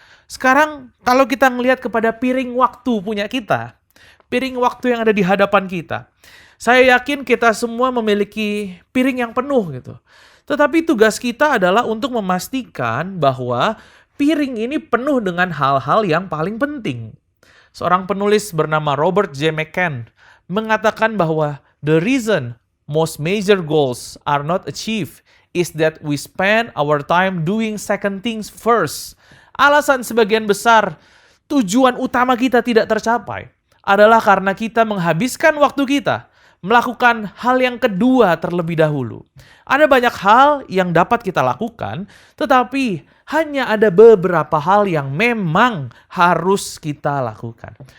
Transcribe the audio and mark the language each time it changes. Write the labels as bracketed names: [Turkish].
[Indonesian] Sekarang kalau kita ngelihat kepada piring waktu punya kita, piring waktu yang ada di hadapan kita, saya yakin kita semua memiliki piring yang penuh gitu. Tetapi tugas kita adalah untuk memastikan bahwa piring ini penuh dengan hal-hal yang paling penting. Seorang penulis bernama Robert J. McCann mengatakan bahwa [English] the reason most major goals are not achieved is that we spend our time doing second things first. [Indonesian] Alasan sebagian besar tujuan utama kita tidak tercapai adalah karena kita menghabiskan waktu kita melakukan hal yang kedua terlebih dahulu. Ada banyak hal yang dapat kita lakukan, tetapi hanya ada beberapa hal yang memang harus kita lakukan.